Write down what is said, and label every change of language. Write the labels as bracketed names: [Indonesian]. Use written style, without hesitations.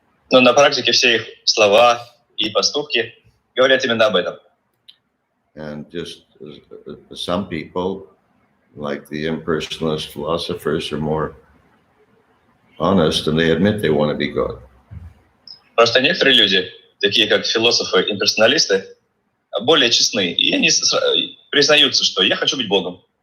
[Russian] Но на практике все их слова и поступки говорят именно об этом. [English] And just some people, like the impersonalist philosophers, are more honest and they admit they want to be God. [Russian] Просто некоторые люди, такие как философы-имперсоналисты, более честны, и они признаются, что «я хочу быть Богом».